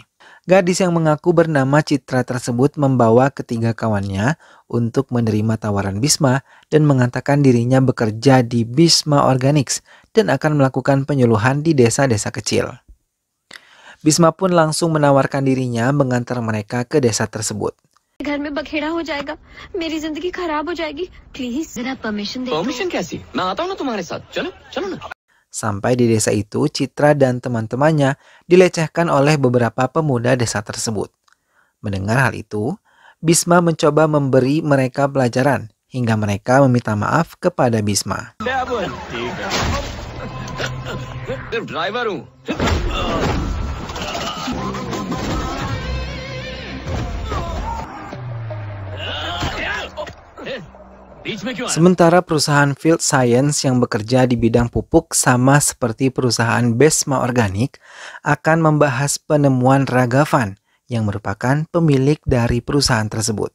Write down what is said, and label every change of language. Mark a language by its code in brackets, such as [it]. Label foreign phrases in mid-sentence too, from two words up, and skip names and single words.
[id] Gadis yang mengaku bernama Citra tersebut membawa ketiga kawannya untuk menerima tawaran Bisma dan mengatakan dirinya bekerja di Bisma Organics dan akan melakukan penyuluhan di desa-desa kecil. Bisma pun langsung menawarkan dirinya mengantar mereka ke desa tersebut. [hi] घर में बखेड़ा हो जाएगा, मेरी जिंदगी खराब हो जाएगी, प्लीज जरा परमिशन दे। परमिशन कैसी? मैं आता हूँ ना तुम्हारे साथ. चलो, चलो ना. [id] Sampai di desa itu, Citra dan teman-temannya dilecehkan oleh beberapa pemuda desa tersebut. Mendengar hal itu, Bisma mencoba memberi mereka pelajaran hingga mereka meminta maaf kepada Bisma. [hi] ड्राइवर हूँ. [id] Sementara perusahaan Field Science yang bekerja di bidang pupuk sama seperti perusahaan Bisma Organic akan membahas penemuan Ragavan yang merupakan pemilik dari perusahaan tersebut.